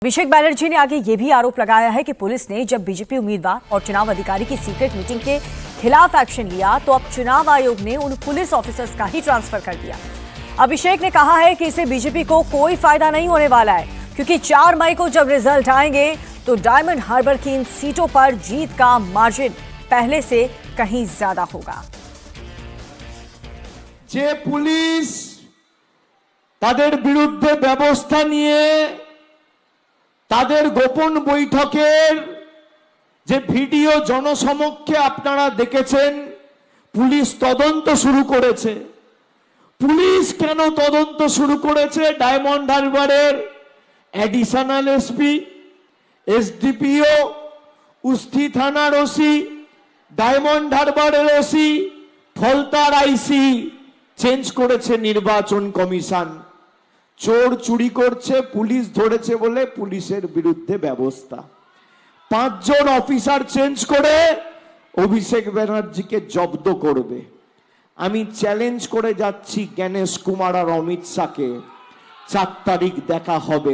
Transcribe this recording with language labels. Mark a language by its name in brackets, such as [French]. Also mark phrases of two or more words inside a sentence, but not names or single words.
[Hindi] अभिषेक बैनर्जी ने आगे ये भी आरोप लगाया है कि पुलिस ने जब बीजेपी उम्मीदवार और चुनाव अधिकारी की [English] secret meeting [Hindi] के खिलाफ एक्शन लिया तो अब चुनाव आयोग ने उन [English] police officers [Hindi] का ही ट्रांसफर कर दिया। अभिषेक ने कहा है कि इससे बीजेपी को कोई फायदा नहीं होने वाला है, क्योंकि 4 मई को जब रिजल्ट आएंगे तो डायमंड हार्बर की इन सीटों पर जीत का मार्जिन पहले से कहीं ज्यादा होगा। [Bangla] যে পুলিশ তাদের বিরুদ্ধে ব্যবস্থা নিয়ে তাদের গোপন বৈঠকের যে ভিডিও জনসমক্ষে আপনারা দেখেছেন, পুলিশ তদন্ত শুরু করেছে। পুলিশ কেন তদন্ত শুরু করেছে? ডায়মন্ড হারবারের এডিশনাল এসপি, এসডিপিও, উস্তি থানার ওসি, ডায়মন্ড হারবারের ওসি, ফলতার আইসি চেঞ্জ করেছে নির্বাচন কমিশন। চোর চুরি করছে, পুলিশ ধরেছে বলে পুলিশের বিরুদ্ধে ব্যবস্থা। 5 জন অফিসার চেঞ্জ করে অভিষেক ব্যানার্জিকে জব্দ করবে। আমি চ্যালেঞ্জ করে যাচ্ছি জ্ঞানেশ কুমার আর অমিত শাহকে, 4 তারিখ দেখা হবে।